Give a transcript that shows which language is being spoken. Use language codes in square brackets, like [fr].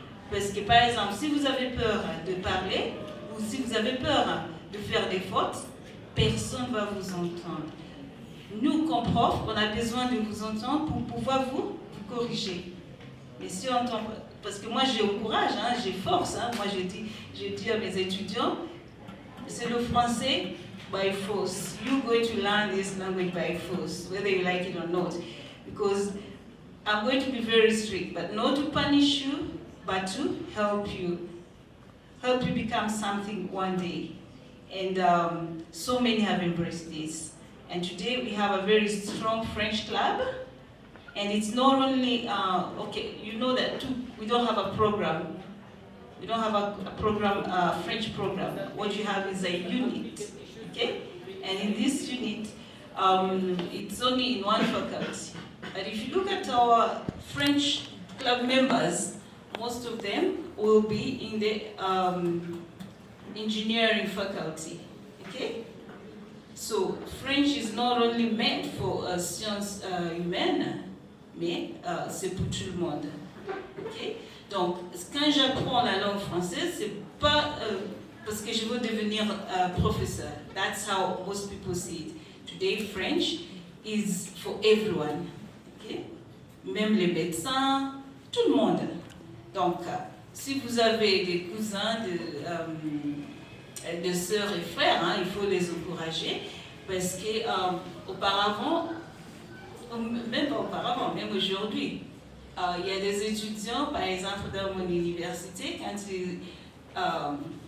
[fr] Parce que, par exemple, si vous avez peur de parler, ou si vous avez peur de faire des fautes, personne ne va vous entendre. Nous, comme profs, on a besoin de vous entendre pour pouvoir vous corriger. Mais si on entend, parce que moi j'ai au courage, j'ai force, moi je dis à mes étudiants, c'est le français [en] by force. You're going to learn this language by force, whether you like it or not. Because I'm going to be very strict, but not to punish you, but to help you become something one day. And so many have embraced this. And today we have a very strong French club. And it's not only, okay, you know that too, we don't have a program. We don't have a program, French program. What you have is a unit, okay? And in this unit, it's only in one faculty. But if you look at our French club members, most of them will be in the engineering faculty, okay? So French is not only meant for [fr] sciences humaines, mais c'est pour tout le monde. [en] Okay? [fr] Donc, quand j'apprends la langue française, c'est pas parce que je veux devenir professeur. [en] That's how most people see it. Today, French is for everyone. Okay? [fr] Même les médecins, tout le monde. Donc, si vous avez des cousins, de sœurs et frères, il faut les encourager parce que auparavant, même pas auparavant, même aujourd'hui, il y a des étudiants, par exemple dans mon université, quand